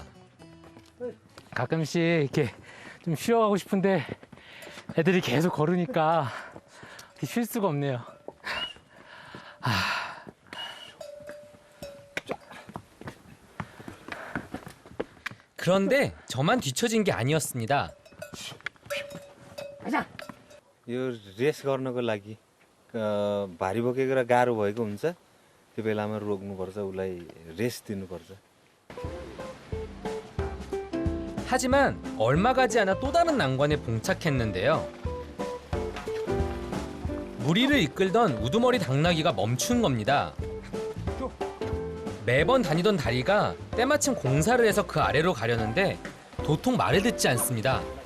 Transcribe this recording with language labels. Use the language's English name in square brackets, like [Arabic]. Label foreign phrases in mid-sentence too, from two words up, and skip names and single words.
[Korean] 가끔씩 이렇게 좀 쉬어가고 싶은데 애들이 계속 걸으니까 쉴 수가 없네요. 그런데 저만 뒤처진 게 아니었습니다. [Nepali] यो रेस गर्नको लागि भारी बोकेको र गाह्रो भएको हुन्छ त्यो बेलामा रोक्नुपर्छ उसलाई रेस दिनुपर्छ [Korean] 하지만 얼마 가지 않아 또 다른 난관에 봉착했는데요. 무리를 이끌던 우두머리 당나귀가 멈춘 겁니다. 매번 다니던 다리가 때마침 공사를 해서 그 아래로 가려는데 도통 말을 듣지 않습니다.